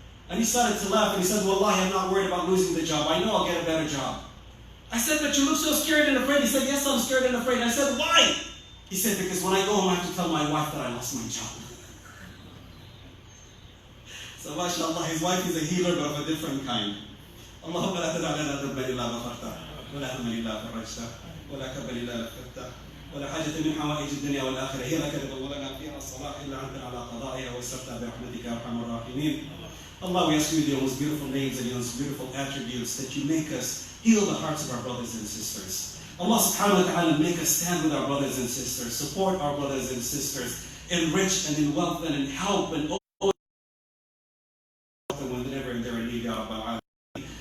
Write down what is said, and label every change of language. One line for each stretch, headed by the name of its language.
English: And he started to laugh and he said, Wallahi, I'm not worried about losing the job. I know I'll get a better job. I said, but you look so scared and afraid. He said, yes, I'm scared and afraid. I said, why? He said, because when I go home, I have to tell my wife that I lost my job. So, mashallah, his wife is a healer, but of a different kind.
Arabic: اللهم لا تدع لنا ذنبا الا غفرته ولا هما الا فرجته ولا كربا الا نفذته ولا حاجة من حوائج الدنيا والآخرة هي لك رضا ولنا فيها الصلاح إلا أنت على قضائها ويسرتها برحمتك يا أرحم الراحمين.
English: Allah, we ask you with your most beautiful names and your most beautiful attributes that you make us heal the hearts of our brothers and sisters. Allah
Arabic: subhanahu wa ta'ala,
English: make us stand with our brothers and sisters, support our brothers and sisters, enrich and in wealth and in help and whenever they're in need,
Arabic: Ya Rabbal Alamin.